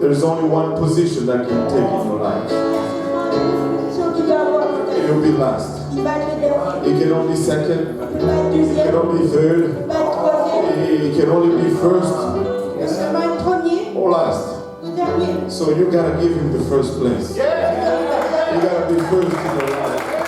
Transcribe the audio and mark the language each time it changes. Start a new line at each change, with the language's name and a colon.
English: there's only one position that can take in your life.
French: il y a seulement une position qu'il va avoir dans ta vie.
English: It'll be last.
French: Il va être le dernier.
English: It can only be second.
French: Il peut pas être
English: It
French: deuxième.
English: can only be third.
French: Il peut pas être troisième.
English: It can only be first
French: Il peut seulement être premier
English: or last.
French: ou dernier.
English: So you gotta give him the first place. You gotta be first in your life.